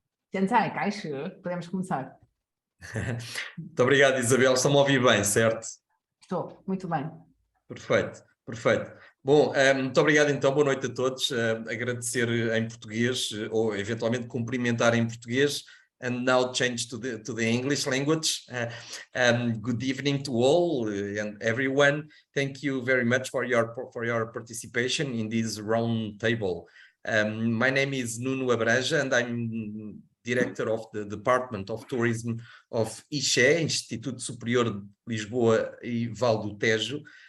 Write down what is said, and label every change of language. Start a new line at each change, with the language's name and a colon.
Chinese: 现在开始
Portuguese: podemos começar. Muito obrigado, Isabel. Estão-me a ouvir bem, certo? Estou, muito bem. Perfeito, perfeito. Bom, muito obrigado então, boa noite a todos. Agradecer em português, ou eventualmente cumprimentar em português,
English: and now change to the English language. Good evening to all and everyone. Thank you very much for your participation in this round table. My name is Nuno Abranja and I'm Director of the Department of Tourism of ISCE, Instituto Superior de Lisboa e Val do Tejo.